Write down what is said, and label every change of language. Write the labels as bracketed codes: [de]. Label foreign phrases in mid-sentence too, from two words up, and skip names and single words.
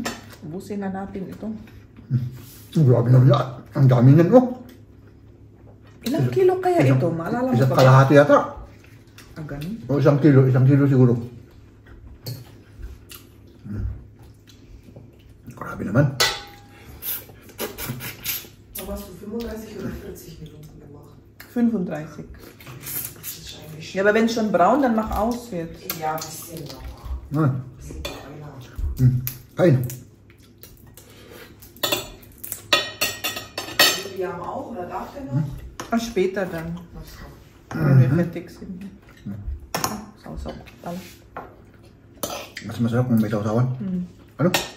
[tl] Ubusin na natin ito. Grabe na yan. Ang dami niyan, oh. Ilang kilo kaya ito? Maalala mo Isang ba? kalahati yata. Ah, ganun. O 1 kilo siguro. Grabe naman. [de] Aber hast du 35 oder 40 Minuten gemacht? 35. Ja, aber wenn es schon braun, dann mach aus jetzt. Ja, ein bisschen noch. [tl] Ah. Kain. [de] Wir haben auch, oder darf der noch? Ah, später dann. Wenn wir fertig sind. So. Alles. [tl] Mas masarap kung may sausawan. Ano?